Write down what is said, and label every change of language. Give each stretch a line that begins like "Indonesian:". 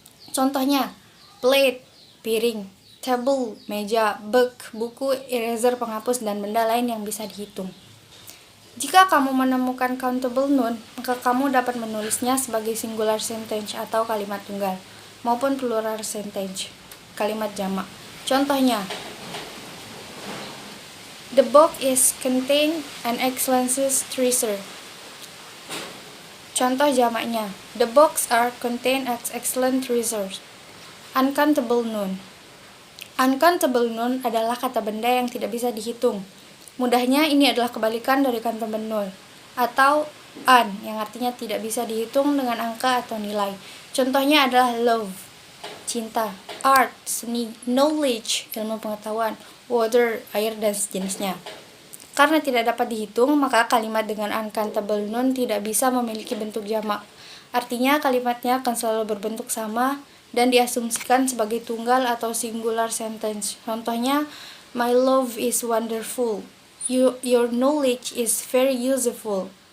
Indonesian: Contohnya, plate, piring, table, meja, book, buku, eraser, penghapus, dan benda lain yang bisa dihitung. Jika kamu menemukan countable noun, maka kamu dapat menulisnya sebagai singular sentence atau kalimat tunggal, maupun plural sentence, kalimat jamak. Contohnya,
English: the book is contain an excellent treasure.
Indonesian: Contoh jamaknya,
English: the books are contain excellent treasures. Uncountable noun.
Indonesian: Uncountable noun adalah kata benda yang tidak bisa dihitung. Mudahnya ini adalah kebalikan dari countable noun, atau un yang artinya tidak bisa dihitung dengan angka atau nilai. Contohnya adalah love, cinta, art, seni, knowledge, ilmu pengetahuan, water, air, dan sejenisnya. Karena tidak dapat dihitung, maka kalimat dengan uncountable noun tidak bisa memiliki bentuk jamak. Artinya kalimatnya akan selalu berbentuk sama dan diasumsikan sebagai tunggal atau singular sentence. Contohnya,
English: my love is wonderful. Your knowledge is very useful.